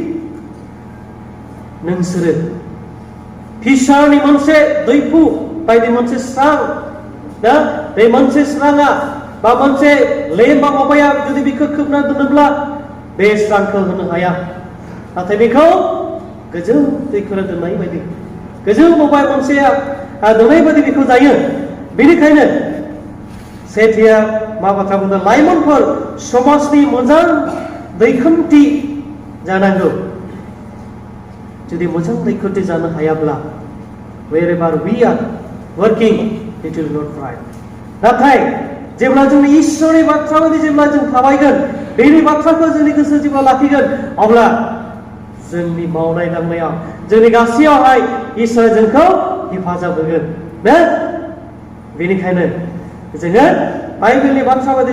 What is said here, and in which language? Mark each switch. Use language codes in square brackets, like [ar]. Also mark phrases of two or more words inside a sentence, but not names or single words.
[brx] नोंसोरो फिसारनि मोनसे दैफु बायदि मोनसे स्रां बे मोनसे स्राङा बा मोनसे लेम्बा माबाया जुदि बेखौ खोबना दोनोब्ला बे स्रांखौ होनो हाया नाथाय बेखौ गोजौ दैखौनो दोननाय बायदि गोजौ माबा मोनसेया दोननाय बायदि बेखौ जायो बेनिखायनो सेथिया मा बाथ्रा बुंदों लाइमोनफोर समाजनि मोजां दैखोमथि जानांगौ जुदि मोजां रैखाथि जानो हायाब्ला [en] wherever we are working it will not right [brx] नाथाय जेब्ला जोंनि इसोरनि बाथ्रा बायदि जेब्ला जों थाबायगोन बेनि बाथ्राखौ जोंनि गोसो जेब्ला लाखिगोन अब्ला जोंनि मावनाय दांनायाव जोंनि गासैयावहाय इसोरा जोंखौ हेफाजाब होगोन ना बेनिखायनो जोङो बाइबेलनि बाथ्रा बायदि